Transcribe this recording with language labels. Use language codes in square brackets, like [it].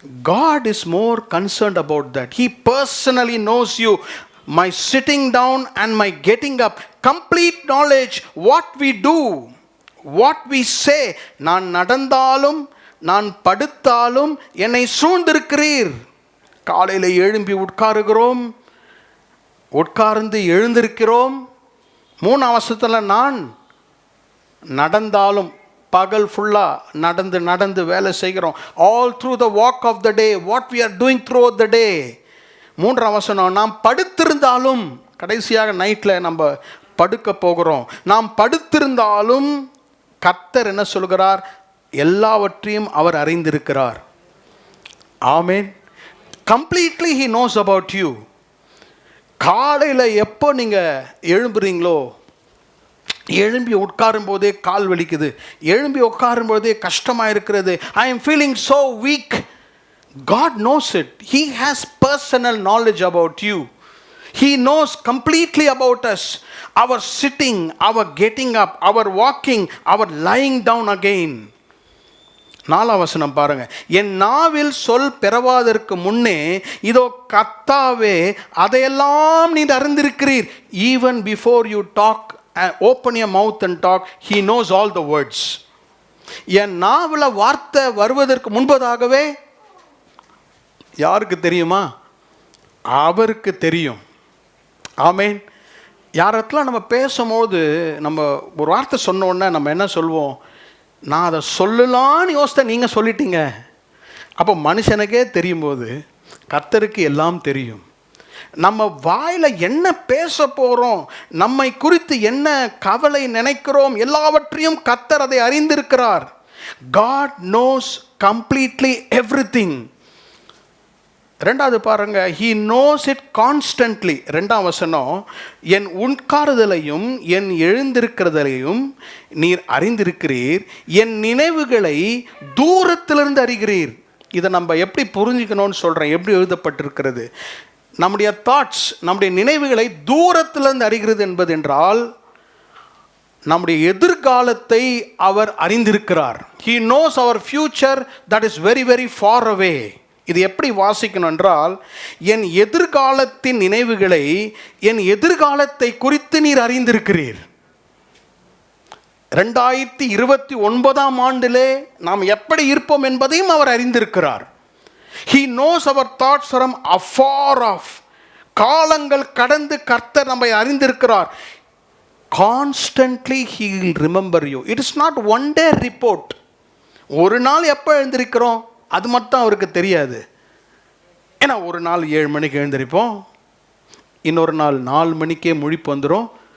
[en] God is more concerned about that. He personally knows you. My sitting down and my getting up, complete knowledge, what we do, what we say. [ta] நான் நடந்தாலும் நான் படுத்தாலும் என்னை சூழ்ந்திருக்கிறீர். காலையில் எழும்பி உட்காருகிறோம், உட்கார்ந்து எழுந்திருக்கிறோம். 3ஆம் வசனத்தில் நான் நடந்தாலும், பகல் ஃபுல்லாக நடந்து வேலை செய்கிறோம். [en] All through the walk of the day, what we are doing through the day. [ta] 3ஆம் வசனம், நாம் படுத்திருந்தாலும், கடைசியாக நைட்டில் நம்ம படுக்க போகிறோம். நாம் படுத்திருந்தாலும் கர்த்தர் என்ன சொல்கிறார்? எல்லாவற்றையும் அவர் அறிந்திருக்கிறார். ஆமென். [en] Completely he knows about you. [ta] காலையில் எப்போ நீங்கள் எழும்புறீங்களோ, எழும்பி உட்காரும் போதே கால் வலிக்குது, எழும்பி உட்காரும் போதே கஷ்டமாக இருக்கிறது, [en] I am feeling so weak, God knows it. He has personal knowledge about you. He knows completely about us. Our sitting, our getting up, our walking, our lying down again. [ta] 4ஆம் வசனம் பாருங்க. என் நாவில் சொல் பெறவாதற்கு முன்னே இதோ கர்த்தாவே அதையெல்லாம் நீர் அறிந்திருக்கிறீர். [en] Even before you talk, open your mouth and talk, he knows all the words. [ta] என் நாவில் வார்த்தை வருவதற்கு முன்பதாகவே யாருக்கு தெரியுமா? அவருக்கு தெரியும். ஆமென். யாரெல்லாம் நம்ம பேசும்போது நம்ம ஒரு வார்த்தை சொன்ன உடனே நம்ம என்ன சொல்வோம்? நான் அதை சொல்லலான்னு யோசித்தேன், நீங்கள் சொல்லிட்டீங்க. அப்போ மனுஷனுக்கே தெரியும் போது கர்த்தருக்கு எல்லாம் தெரியும். நம்ம வாயில் என்ன பேச போகிறோம், நம்மை குறித்து என்ன கவலை நினைக்கிறோம், எல்லாவற்றையும் கர்த்தர் அதை அறிந்திருக்கிறார். [en] God knows completely everything. [ta] 2வது பாருங்க, [en] he knows it constantly. [ta] 2ஆம் வசனம், என் உட்காருதலையும் என் எழுந்திருக்கிறதையும் நீர் அறிந்திருக்கிறீர், என் நினைவுகளை தூரத்திலிருந்து அறிகிறீர். இதை நம்ம எப்படி புரிஞ்சுக்கணும்னு சொல்கிறேன். எப்படி எழுதப்பட்டிருக்கிறது? நம்முடைய தாட்ஸ், நம்முடைய நினைவுகளை தூரத்திலிருந்து அறிகிறது என்பது என்றால் நம்முடைய எதிர்காலத்தை அவர் அறிந்திருக்கிறார். [en] He knows our future that is very very far away. [ta] இது எப்படி வாசிக்கணும் என்றால், என் எதிர்காலத்தின் நினைவுகளை, என் எதிர்காலத்தை குறித்து நீர் அறிந்திருக்கிறீர். 2029ஆம் ஆண்டிலே நாம் எப்படி இருப்போம் என்பதையும் அவர் அறிந்திருக்கிறார். [en] He knows our thoughts from afar off. [ta] காலங்கள் கடந்து கர்த்தர் நம்மை அறிந்திருக்கிறார். [en] Constantly he will remember you. It is not one day report. [ta] ஒரு நாள் எப்போ எழுந்திருக்கிறோம் அது மட்டும் அவருக்கு தெரியாது. ஏன்னா ஒரு நாள் 7 மணிக்கு எழுந்திருப்போம், இன்னொரு நாள் 4 மணிக்கே முழிப்பு வந்துடும்.